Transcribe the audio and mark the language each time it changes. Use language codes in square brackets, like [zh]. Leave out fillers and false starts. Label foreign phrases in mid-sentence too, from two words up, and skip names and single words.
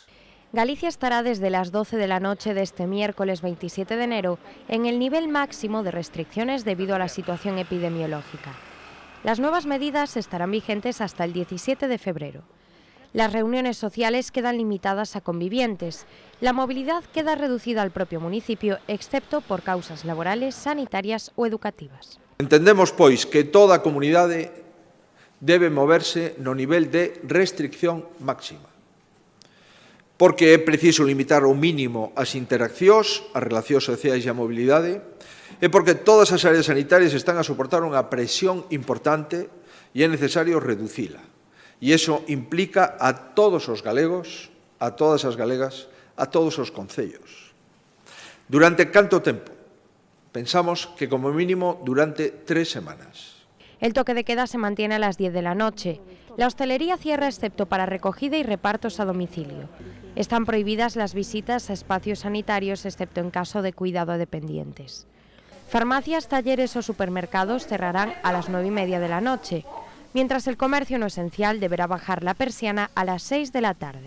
[es] Galicia estará desde las 12 de la noche de este miércoles 27 de enero en el nivel máximo de restricciones debido a la situación epidemiológica. Las nuevas medidas estarán vigentes hasta el 17 de febrero. Las reuniones sociales quedan limitadas a convivientes. La movilidad queda reducida al propio municipio, excepto por causas laborales, sanitarias ou educativas. [gl] Entendemos, pois, que toda a comunidade debe moverse no nivel de restricción máxima, porque é preciso limitar ao mínimo as interaccións, as relacións sociais e a mobilidade, e porque todas as áreas sanitarias están a soportar unha presión importante e é necesario reducila. E iso implica a todos os galegos, a todas as galegas, a todos os concellos. Durante canto tempo? Pensamos que como mínimo durante 3 semanas. [es] El toque de queda se mantiene a las 10 de la noche. La hostelería cierra excepto para recogida y repartos a domicilio. Están prohibidas las visitas a espacios sanitarios excepto en caso de cuidado a dependientes. Farmacias, talleres o supermercados cerrarán a las 9:30 de la noche, mientras el comercio no esencial deberá bajar la persiana a las 6 de la tarde.